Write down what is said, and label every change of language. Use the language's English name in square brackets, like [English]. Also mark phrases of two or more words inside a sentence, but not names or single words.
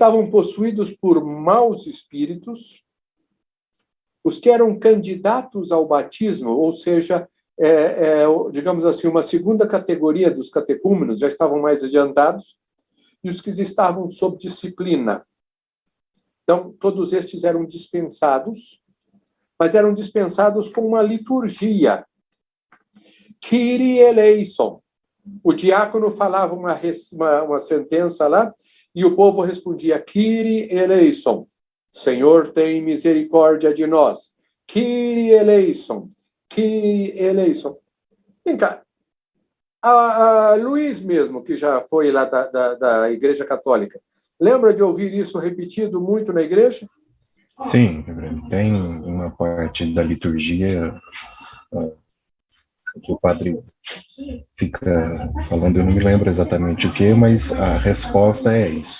[Portuguese] estavam possuídos por maus espíritos, os que eram candidatos ao batismo, ou seja, digamos assim, uma segunda categoria dos catecúmenos, já estavam mais adiantados, e os que estavam sob disciplina. Então, todos estes eram dispensados, mas eram dispensados com uma liturgia. [Greek] Kyrie eleison. [Portuguese] O diácono falava uma sentença lá, e o povo respondia, [Greek] Kyrie eleison. [Portuguese] Senhor, tem misericórdia de nós. [Greek] Kyrie eleison. Kyrie eleison. [Portuguese] Vem cá. A Luiz mesmo, que já foi lá da Igreja Católica, lembra de ouvir isso repetido muito na igreja? Sim, tem uma parte da liturgia que o padre fica falando, eu não me lembro exatamente o que, mas a resposta é isso.